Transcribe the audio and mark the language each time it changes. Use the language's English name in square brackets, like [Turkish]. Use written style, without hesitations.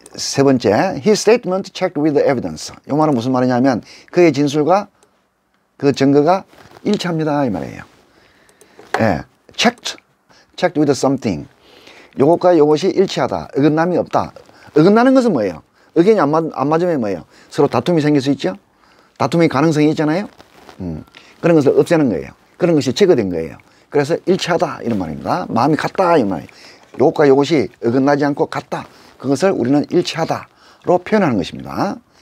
[Korean] 세 번째, [English] his statement checked with the evidence. [Korean] 이 말은 무슨 말이냐면 그의 진술과 그 증거가 일치합니다. 이 말이에요. 예, [English] checked with something. [Korean] 요것과 요것이 일치하다. 어긋남이 없다. 어긋나는 것은 뭐예요? 의견이 안 맞으면 뭐예요? 서로 다툼이 생길 수 있죠? 다툼의 가능성이 있잖아요? 그런 것을 없애는 거예요. 그런 것이 제거된 거예요. 그래서 일치하다 이런 말입니다. 마음이 같다 이 말이에요. 요것과 요것이 어긋나지 않고 같다. 그것을 우리는 일치하다로 표현하는 것입니다.